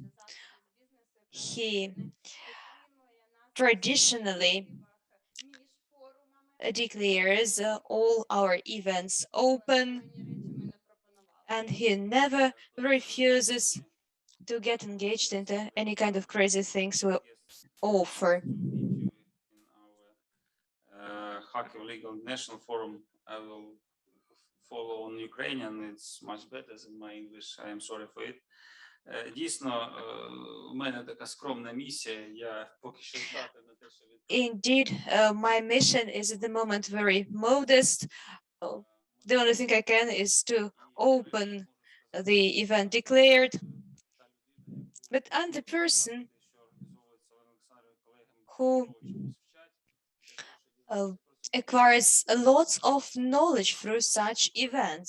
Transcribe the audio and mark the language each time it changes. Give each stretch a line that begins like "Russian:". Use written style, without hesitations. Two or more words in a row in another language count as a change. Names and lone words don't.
English: He traditionally declares all our events open, and he never refuses to get engaged into any kind of crazy things we offer. Kharkiv Legal National Forum. I will follow on Ukrainian. It's much better than my English. I am sorry for it.
Ukrainian: Дійсно, у мене така скромна місія. Я поки що здатен на те, що
English: Indeed, my mission is at the moment very modest. The only thing I can is to open the event declared. But I'm the person who acquires lots of knowledge through such events.